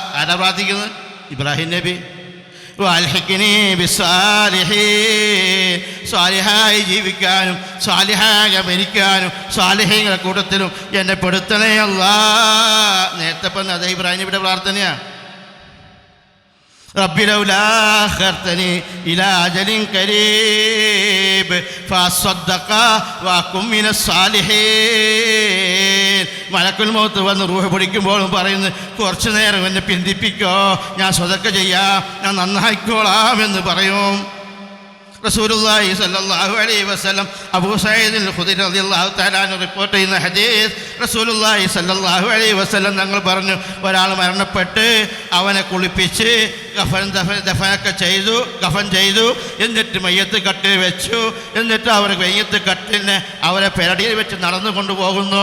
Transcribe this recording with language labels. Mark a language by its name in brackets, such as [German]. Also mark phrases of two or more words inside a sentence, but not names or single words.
[Malayalam] ആരാ പ്രാർത്ഥിക്കുന്നത്? ഇബ്രാഹിം നബി. [Arabic] وألحقني بالصالحين. [Malayalam] സ്വാലിഹായി ജീവിക്കാനും സ്വാലിഹായി മരിക്കാനും സ്വാലിഹീങ്ങളുടെ കൂട്ടത്തിലും എന്നെ പെടുത്തണേ അല്ലാഹ്. നേരത്തെ പറഞ്ഞ അതേ ഇബ്രാഹിം നബിയുടെ പ്രാർത്ഥനയാണ്. [Arabic] رب لولا أخرتني إلى أجل قريب فأصدق وأكن من الصالحين. ملك الموت [Malayalam] വന്ന് റൂഹ് പിടിക്കുമ്പോഴും പറയുന്നു, കുറച്ചു നേരം എന്നെ പിന്തിപ്പിക്കോ, ഞാൻ സ്വതക്ക ചെയ്യാം, ഞാൻ നന്നായിക്കോളാം എന്ന് പറയും. [Arabic] رسول الله صلى الله عليه وسلم [Malayalam] അബൂ സഈദ് അൽ ഖുദരി [Arabic] رضي الله تعالى عنه [Malayalam] റിപ്പോർട്ട് ചെയ്യുന്ന ഹദീസ്, [Arabic] رسول الله صلى الله عليه وسلم [Malayalam] തങ്ങൾ പറഞ്ഞു, ഒരാൾ മരണപ്പെട്ട് അവനെ കുളിപ്പിച്ച് കഫൻ ചെയ്തു, എന്നിട്ട് മയ്യത്ത് കട്ടിൽ വെച്ചു, എന്നിട്ട് അവർ മയ്യത്ത് കട്ടിലിനെ അവരെ പെരടിയിൽ വെച്ച് നടന്നു കൊണ്ടുപോകുന്നു.